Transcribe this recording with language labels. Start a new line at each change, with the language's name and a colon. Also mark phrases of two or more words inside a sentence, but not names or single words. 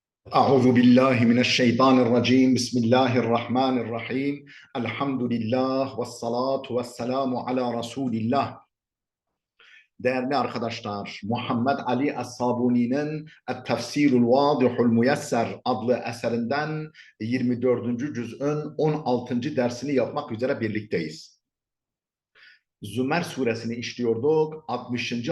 Arabic: أعوذ بالله من الشيطان الرجيم بسم الله الرحمن الرحيم الحمد لله والصلاة والسلام على رسول الله.
Turkish: Değerli arkadaşlar, Muhammed Ali Es-Sabuni'nin Et-Tefsirul Vadihul Müyesser adlı eserinden 24. cüz'ün 16. dersini yapmak üzere birlikteyiz. Zümer suresini işliyorduk, 60.